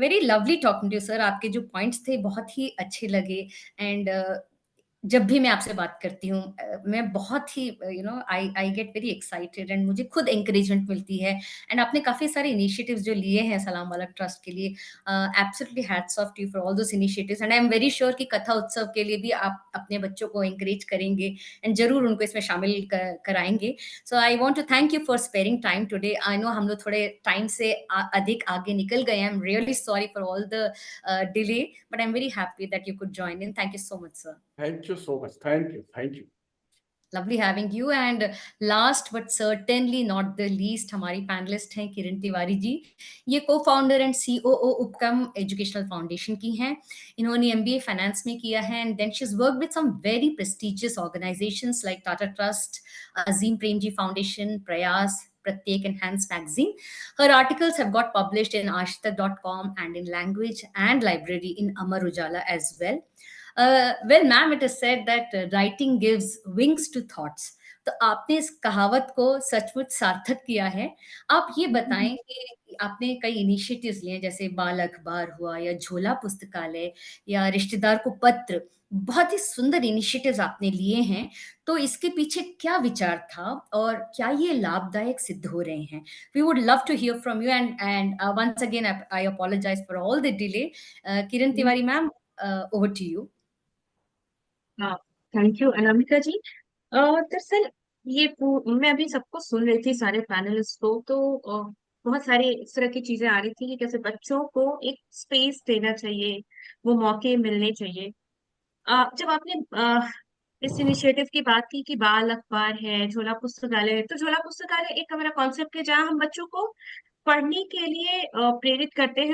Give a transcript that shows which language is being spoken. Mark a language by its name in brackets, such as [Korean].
[English] Very lovely talking to you sir. [Hindi] आपके जो points थे बहुत ही अच्छे लगे एंड जब भी मैं आपसे बात करती हूँ मैं बहुत ही [English] I I get very excited [Hindi] and मुझे खुद एनकरेजमेंट मिलती है एंड आपने काफ़ी सारे इनिशिएटिव्स जो लिए हैं सलाम वाला ट्रस्ट के लिए [English] absolutely hats off to you for all those initiatives and I am very sure [Hindi] कि कथा उत्सव के लिए भी आप अपने बच्चों को एनकरेज करेंगे एंड ज़रूर उनको इसमें शामिल कराएंगे। [English] So I want to thank you for sparing time today. I know [Hindi] हम लोग थोड़े टाइम से अधिक आगे निकल गए हैं। [English] I am really sorry for all the delay, but I'm very happy that you could join in. Thank you so much, sir. Thank you so much, thank you. Lovely having you. And last but certainly not the least, [Hindi] हमारी panelist हैं [English] Kiran Tiwari ji. [Hindi] ये co-founder and COO उपक्रम educational foundation की हैं. इन्होंने MBA finance में किया है, [English] and then she's worked with some very prestigious organizations like Tata Trust, Azim Premji Foundation, Prayas, Pratyek and Hands magazine. Her articles have got published in ashtak.com and in Language and Library in Amar Ujala as well. Well, ma'am, it is said that writing gives wings to thoughts. [Hindi] तो आपने इस कहावत को सचमुच सार्थक किया है. आप ये बताएं कि आपने कई इनिशिएटिव्स लिए हैं, जैसे बाल अखबार हुआ या झोला पुस्तकालय या रिश्तेदार को पत्र, बहुत ही सुंदर इनिशिएटिव्स आपने लिए हैं. तो इसके पीछे क्या विचार था और क्या ये लाभदायक सिद्ध हो रहे हैं? [English] We would love to hear from you, and once again I apologize for all the delay. Kiran Tiwari ma'am, over to you. Thank you Anamika ji. [Hindi] दरअसल मैं अभी सबको सुन रही थी, सारे पैनलिस्ट को, तो बहुत सारे इस तरह की चीजें आ रही थी कि कैसे बच्चों को एक स्पेस देना चाहिए, वो मौके मिलने चाहिए. जब आपने इस इनिशिएटिव की बात की कि बाल अखबार है, झोला पुस्तकालय है, तो झोला पुस्तकालय एक हमारा कॉन्सेप्ट है जहाँ हम बच्चों को पढ़ने के लिए प्रेरित करते हैं.